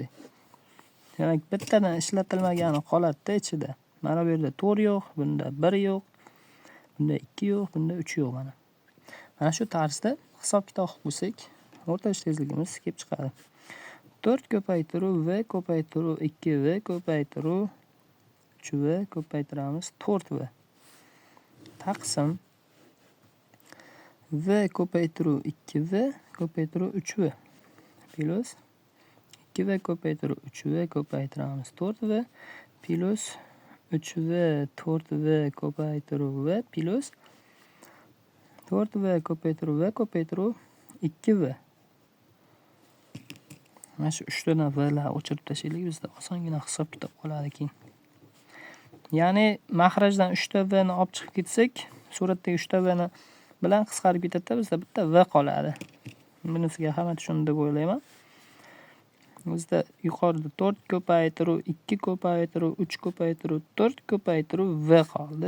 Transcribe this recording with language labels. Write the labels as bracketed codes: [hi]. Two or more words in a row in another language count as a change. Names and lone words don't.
[uz] Demak, bittadan ishlatilmagani qoladi ichida. Mana bu yerda 4 yo'q, bunda 1 yo'q, bunda 2 yo'q, bunda 3 yo'q mana. Mana shu tarzda hisob kitob qilib bo'lsak, o'rtacha tezligimiz kelib chiqadi. 4 ko'paytiruv v ko'paytiruv 2v ko'paytiruv 3v ko'paytiramiz 4v taqsim v ko'paytiruv 2v ko'paytiruv 3v plus 2v ko'paytiruv 3v ko'paytiramiz 4v plus 3v 4v ko'paytiruv v plus 4v ko'paytiruv v ko'paytiruv 2v. Mana shu 3 tadan vlar o'chirib tashlaylik, bizda osongina hisob kitob qoladi keyin. Ya'ni mahrajdan 3 ta v ni olib chiqib ketsak, suratdagi 3 ta v ni bilan qisqarib ketadi-da, bizda bitta v qoladi. Bunisiga hamma tushunadi deb o'ylayman. Bizda yuqorida 4 ko'paytiruv, 2 ko'paytiruv, 3 ko'paytiruv, 4 ko'paytiruv v qoldi.